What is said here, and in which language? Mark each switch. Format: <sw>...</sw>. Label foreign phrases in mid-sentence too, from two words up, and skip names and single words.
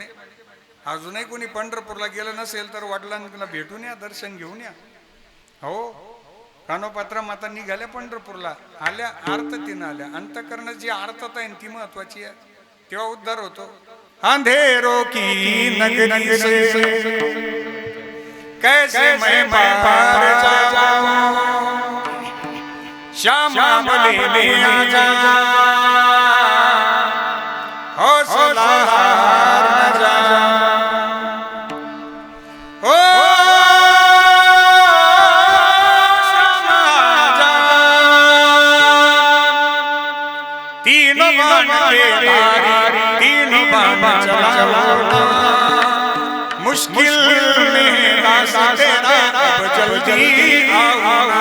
<mr>अजूनही कोणी पंढरपूरला गेलं नसेल तर वडिलांना भेटून या, दर्शन घेऊन या. हो, कानोपात्र माता निघाल्या पंढरपूरला, आल्या आर्ततेनं आल्या. अंतःकरणाची आर्तता आहे ती महत्वाची आहे, तेव्हा उद्धार होतो.</mr> <hi>अंधेरो की नगरी से कैसे मैं पार जाऊं, श्यामा लेने आ जा, हौसला हार न जा. ओ श्यामा जा, तीन बाण के धारी तीन बाण चलाना, मुश्किल में रास्ता तेरा अब जल्दी आओ.</hi>